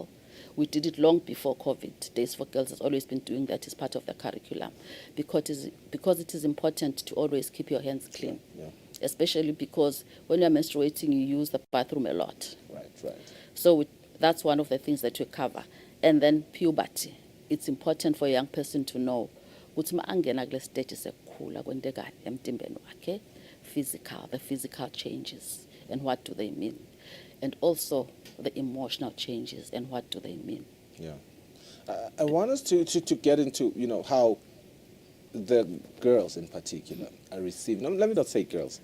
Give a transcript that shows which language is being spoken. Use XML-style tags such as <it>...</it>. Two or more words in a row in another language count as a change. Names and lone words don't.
<en>We did it long before COVID. Days for Girls has always been doing that as part of the curriculum because it is important to always keep your hands clean, especially because when you're menstruating, you use the bathroom a lot. Right. So that's one of the things that we cover. And then puberty. It's important for a young person to know</en> <ss>ukuthi ma angena kule stage sekukhula kwentekani emtimbeni wakhe,</ss> <en>the physical changes and what do they mean, and also the emotional changes and what do they mean. Yeah, I want us to get into how the girls in particular are receiving. No, let me not say girls.</en>